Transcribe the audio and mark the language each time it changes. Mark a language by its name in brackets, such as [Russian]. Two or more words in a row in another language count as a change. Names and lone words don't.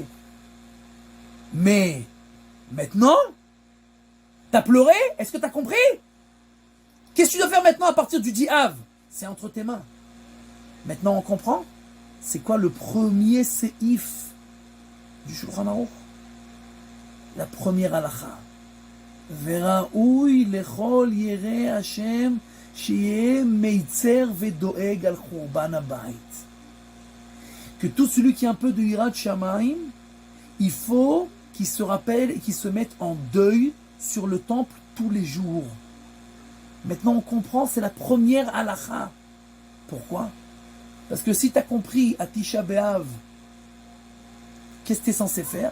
[French] Mais, maintenant, t'as pleuré? Est-ce que t'as compris? Qu'est-ce que tu dois faire maintenant à partir du 10 Av? C'est entre tes mains. Maintenant, on comprend? C'est quoi le premier séif du Shulchan Aruch? La première halakha. [Hebrew] וראוי לכל ירא השם שיהא מצר ודואג על חורבן הבית. [French] Que tout celui qui a un peu de [Hebrew] יראת שמים, [French] il faut qu'il se rappelle et qu'il se mette en deuil sur le temple tous les jours. Maintenant on comprend, c'est la première halakha. Pourquoi? Parce que si tu as compris à Tisha B'Av, qu'est-ce que tu es censé faire?